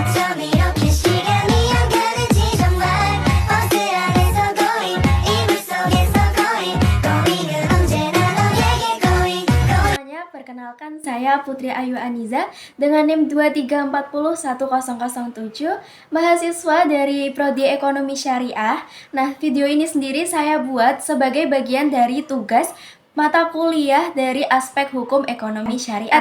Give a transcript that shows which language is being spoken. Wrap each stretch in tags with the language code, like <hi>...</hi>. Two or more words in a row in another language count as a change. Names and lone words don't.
<ko>밤이렇게 시간이 안 가는지 정말 버스 안에서 going 이불 속에서</ko> <en>going going</en> <ko>은 언제나 너에게 going</ko> <id>Semuanya, perkenalkan saya Putri Ayu Aniza dengan NIM 2340107, mahasiswa dari Prodi Ekonomi Syariah. Nah, video ini sendiri saya buat sebagai bagian dari tugas mata kuliah dari aspek hukum ekonomi syariah.</id>